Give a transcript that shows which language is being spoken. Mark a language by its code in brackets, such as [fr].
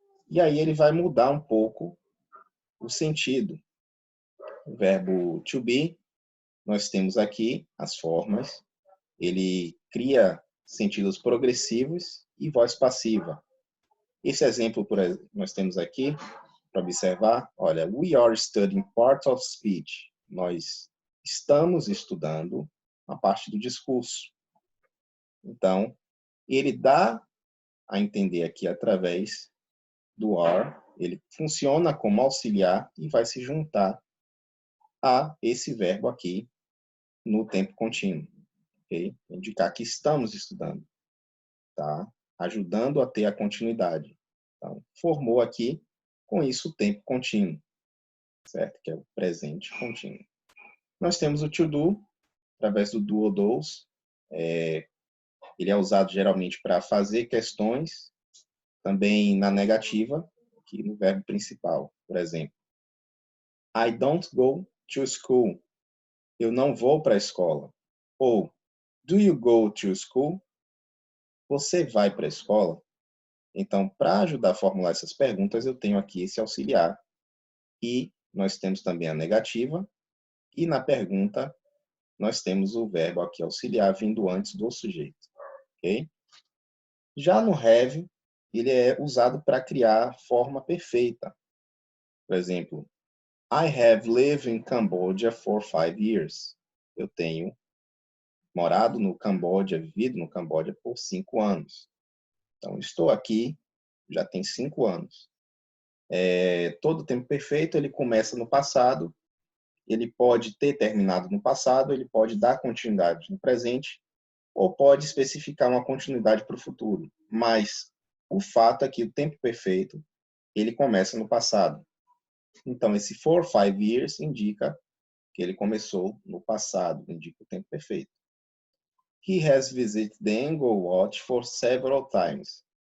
[pt] E aí ele vai mudar um pouco o sentido. O verbo to be, nós temos aqui as formas. Ele cria sentidos progressivos e voz passiva. Esse exemplo nós temos aqui para observar. Olha, [en] we are studying part of speech. [pt] Nós estamos estudando a parte do discurso. Então, ele dá a entender aqui através do are. Ele funciona como auxiliar e vai se juntar a esse verbo aqui no tempo contínuo. Okay? Indicar que estamos estudando, tá? Ajudando a ter a continuidade. Então, formou aqui, com isso, o tempo contínuo, certo? Que é o presente contínuo. Nós temos o to do, através do do ou dos. Ele é usado geralmente para fazer questões, também na negativa, aqui no verbo principal. Por exemplo, [en] I don't go to school. [pt] Eu não vou para a escola. Ou, [en] do you go to school? [pt] Você vai para a escola? Então, para ajudar a formular essas perguntas, eu tenho aqui esse auxiliar. E nós temos também a negativa. E na pergunta, nós temos o verbo aqui auxiliar vindo antes do sujeito. Okay? Já no have, ele é usado para criar forma perfeita. Por exemplo, [en] I have lived in Cambodia for 5 years. [pt] Eu tenho morado no Camboja, vivido no Camboja por 5 anos. Então, estou aqui já tem 5 anos. Todo tempo perfeito, ele começa no passado, ele pode ter terminado no passado, ele pode dar continuidade no presente, ou pode especificar uma continuidade para o futuro. Mas o fato é que o tempo perfeito, ele começa no passado. Então, esse for 5 years indica que ele começou no passado, indica o tempo perfeito. [en] He has visited the Angkor Wat for several times.